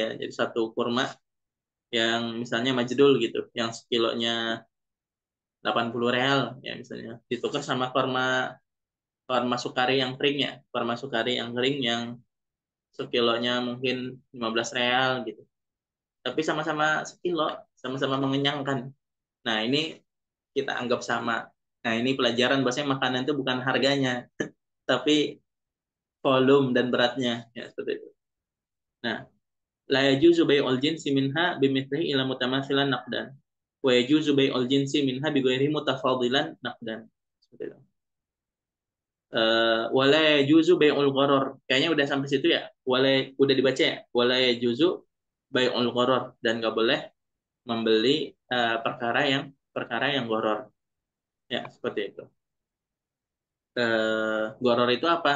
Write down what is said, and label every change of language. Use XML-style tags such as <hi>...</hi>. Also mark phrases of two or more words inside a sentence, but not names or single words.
<id>Jadi satu kurma yang misalnya majdul gitu, yang sekilonya 80 real ya misalnya, ditukar sama kurma kurma sukari yang kering ya, kurma sukari yang kering yang sekilonya mungkin 15 real gitu. Tapi sama-sama sekilo, sama-sama mengenyangkan. Nah, ini kita anggap sama. Nah, ini pelajaran bahwasanya makanan itu bukan harganya, tapi volume dan beratnya ya seperti itu. Nah,</id> <ar>لا يجوز بيع الجنس منها بمثله إلا متماثلا نقدا. ويجوز بيع الجنس منها بغير متفاضلا نقدا.</ar> <id>Seperti itu.</id> <ar>ولا يجوز بيع الغرر.</ar> <id>Kayaknya udah sampai situ ya. Udah dibaca ya.</id> <ar>ولا يجوز بيع الغرر,</ar> <id>dan nggak boleh membeli perkara yang gharar. Ya, seperti itu. Gharar itu apa?</id>